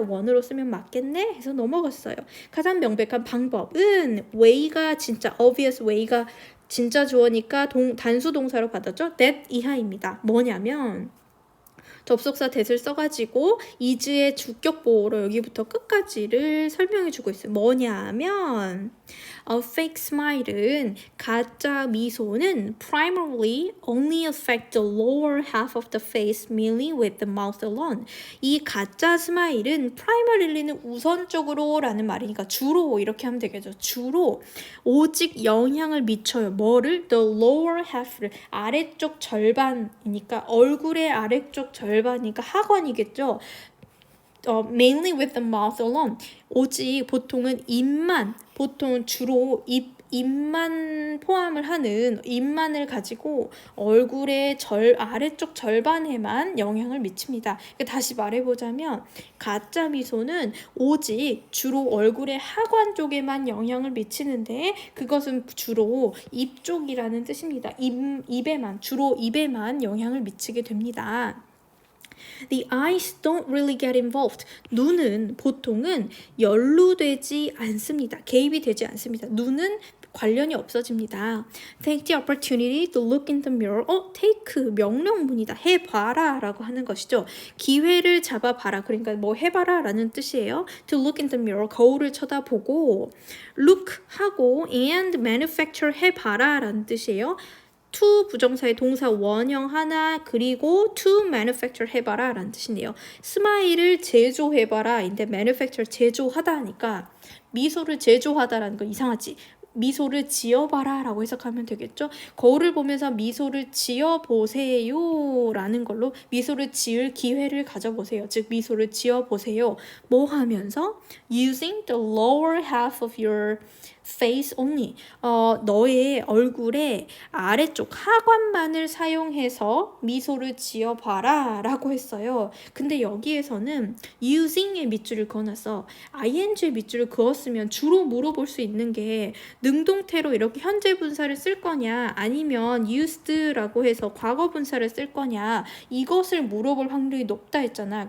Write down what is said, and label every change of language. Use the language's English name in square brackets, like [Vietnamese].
[Korean] 원으로 쓰면 맞겠네 해서 넘어갔어요. 가장 명백한 방법은 way가 진짜 obvious way가 진짜 주어니까 단수 동사로 받았죠. that 이하입니다. 뭐냐면 접속사 that을 써가지고 is의 주격 보호로 여기부터 끝까지를 설명해주고 있어요. 뭐냐면 [English] A fake smile은 [Korean] 가짜 미소는 [English] primarily only affect the lower half of the face merely with the mouth alone. [Korean] 이 가짜 스마일은 primary는 우선적으로 라는 말이니까 주로 이렇게 하면 되겠죠. 주로 오직 영향을 미쳐요. 뭐를? [English] The lower half [Korean] 를 아래쪽 절반이니까 얼굴의 아래쪽 절반이니까 하관이겠죠. [English] mainly with the mouth alone. [Korean] 오직 보통은 보통은 주로 입만 포함을 하는 입만을 가지고 얼굴의 아래쪽 절반에만 영향을 미칩니다. 다시 말해보자면 가짜 미소는 오직 주로 얼굴의 하관 쪽에만 영향을 미치는데 그것은 주로 입 쪽이라는 뜻입니다. 주로 입에만 영향을 미치게 됩니다. [English] The eyes don't really get involved. [Korean] 눈은 보통은 연루되지 않습니다. 개입이 되지 않습니다. 눈은 관련이 없어집니다. [English] Take the opportunity to look in the mirror. [Korean] take 명령문이다. 해봐라 라고 하는 것이죠. 기회를 잡아봐라. 그러니까 뭐 해봐라 라는 뜻이에요. [English] To look in the mirror. [Korean] 거울을 쳐다보고 look 하고 and manufacture 해봐라 라는 뜻이에요. to 부정사의 동사 원형 하나 그리고 to manufacture 해봐라 라는 뜻인데요. 스마일을 제조해봐라 인데 manufacture 제조하다 하니까 미소를 제조하다라는 거 이상하지? 미소를 지어봐라 라고 해석하면 되겠죠. 거울을 보면서 미소를 지어보세요 라는 걸로 미소를 지을 기회를 가져보세요. 즉 미소를 지어보세요. 뭐 하면서? [English] Using the lower half of your face only. [Korean] 너의 얼굴의 아래쪽 하관만을 사용해서 미소를 지어봐라 라고 했어요. 근데 여기에서는 using의 밑줄을 그어놨어. ing의 밑줄을 그었으면 주로 물어볼 수 있는 게 능동태로 이렇게 현재 분사를 쓸 거냐 아니면 used라고 해서 과거 분사를 쓸 거냐 이것을 물어볼 확률이 높다 했잖아.